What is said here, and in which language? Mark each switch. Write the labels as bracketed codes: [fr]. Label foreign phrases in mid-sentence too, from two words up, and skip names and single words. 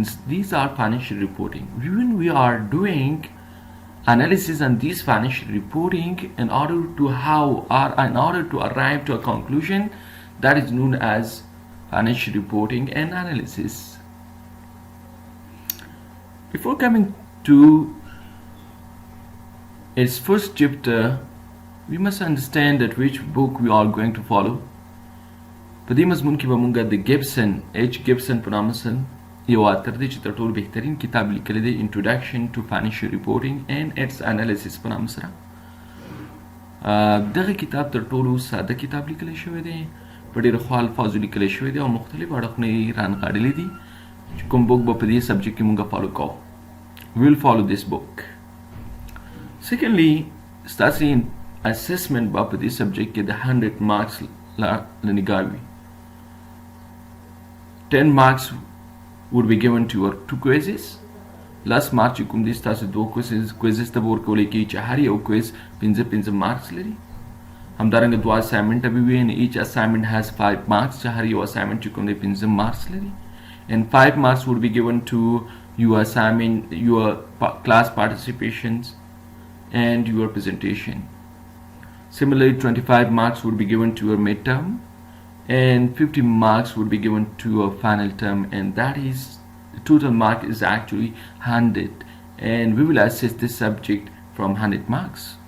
[en] These are financial reporting. When we are doing analysis on these financial reporting in order to arrive to a conclusion that is known as financial reporting and analysis. Before coming to its first chapter, we must understand that which book we are going to follow. [ps] په دې مضمون کې به موږ د ګیبسن په نامه سره یو اتر دی چې تر ټولو بهترین کتاب لیکلی دی Introduction to Financial Reporting and its Analysis په نامه سره. دغه کتاب تر ټولو ساده کتاب لیکلی شوی دی، په ډېرو ښو الفاظو لیکلی شوی دی او مختلف اړخونه یې رانغاړلي دي چې کوم بوک به په دې سبجیکټ کې موږ فالو کوو. [en] We will follow this book. Secondly, [ps] ستاسې assessment به په دې سبجیکټ کې د 100 marks لنګار وي. [en] 10 marks would be given to your 2 quizzes. Last mark [ps] چې کوم دي ستاسې 2 quizzes ته به ورکولی کېږي چې هر یو quiz 5 marks لري. همدارنګه 2 assignment به وي [en] and each assignment has 5 marks [ps] چې هر یو assignment چې کوم دی 5 marks لري. [en] And 5 marks would be given to your assignment, your class participations and your presentation. Similarly, 25 marks would be given to your midterm and 50 marks would be given to your final term, and that is the total mark is actually 100, and we will assess this subject from 100 marks.